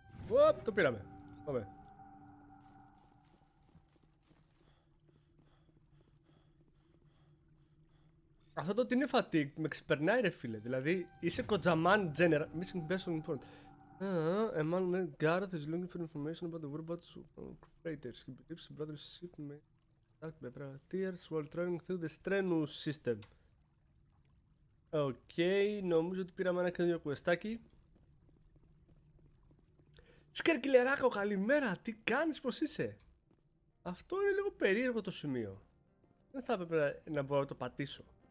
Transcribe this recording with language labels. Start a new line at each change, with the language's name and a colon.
Greek: Οπ, το πήραμε. Πάμε. Αυτό το ότι είναι fatigue με ξεπερνάει ρε φίλε. Δηλαδή είσαι κοτζαμάν general.
English: Missing best on important. A man named Gareth is looking for information about the whereabouts of operators. He believes his brother's ship may be attacked by privateers while traveling through the Strenus system.
Greek: Οκ, νομίζω ότι πήραμε ένα καινούριο κουεστάκι. Σκερκιλεράκο, καλημέρα! Τι κάνεις, πως είσαι? Αυτό είναι λίγο περίεργο το σημείο. Δεν θα έπρεπε να μπορώ να το πατήσω.